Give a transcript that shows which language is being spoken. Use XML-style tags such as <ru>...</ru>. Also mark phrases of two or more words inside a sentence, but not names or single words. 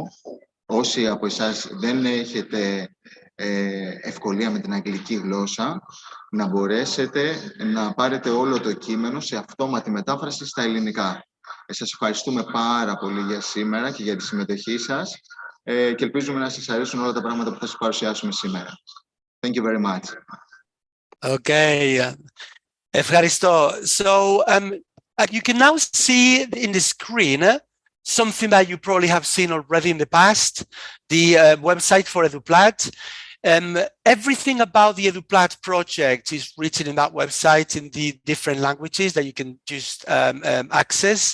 <el>Όσοι από εσάς δεν έχετε ευκολία με την αγγλική γλώσσα, να μπορέσετε να πάρετε όλο το κείμενο σε αυτόματη μετάφραση στα ελληνικά. Σας ευχαριστούμε πάρα πολύ για σήμερα και για τη συμμετοχή σας και ελπίζουμε να σας αρέσουν όλα τα πράγματα που θα σας παρουσιάσουμε σήμερα.</el> <en>Thank you very much.</en> <el>Okay. Ευχαριστώ.</el> <en>So you can now see in the screen something that you probably have seen already in the past, the website for EduPlat. Everything about the EduPlat project is written in that website in the different languages that you can just access.</en>